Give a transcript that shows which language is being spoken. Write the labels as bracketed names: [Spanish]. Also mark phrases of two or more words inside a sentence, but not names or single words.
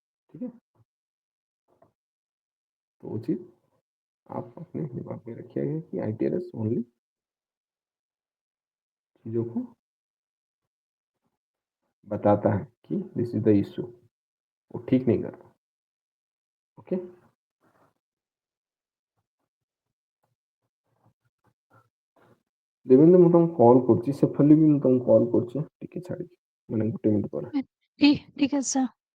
[Hindi] ठीक है, तो वो चीज आप अपने दिमाग में रखिएगा कि आईटीआरएस ओनली चीजों को बताता है कि [English] this is the issue, [Hindi] वो ठीक नहीं करता। [Odia] ओके, देवेंद्र ମୁଁ ତମକୁ କଲ୍ କରୁଛି, ସେଫାଲି ବି ମୁଁ ତମକୁ କଲ୍ କରୁଛି, ଟିକେ ଛାଡ଼ିକି ମାନେ ଗୋଟେ ମିନିଟ୍ ପରେ। [Hindi] ठीक ठीक है सर।